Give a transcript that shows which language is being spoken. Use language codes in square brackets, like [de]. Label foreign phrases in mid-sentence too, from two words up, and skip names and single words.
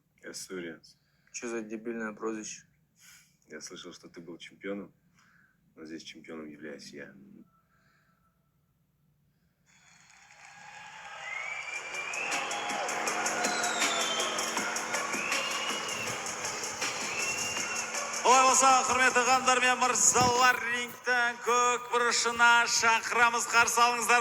[ru] Ассурианс. Что за дебильное прозвище? Я слышал, что ты был чемпионом, но здесь чемпионом являюсь я. [kk] Олай болса, құрметті ханымдар мен мырзалар, рингтің көк бұрышына шақырамыз, қарсы алыңыздар.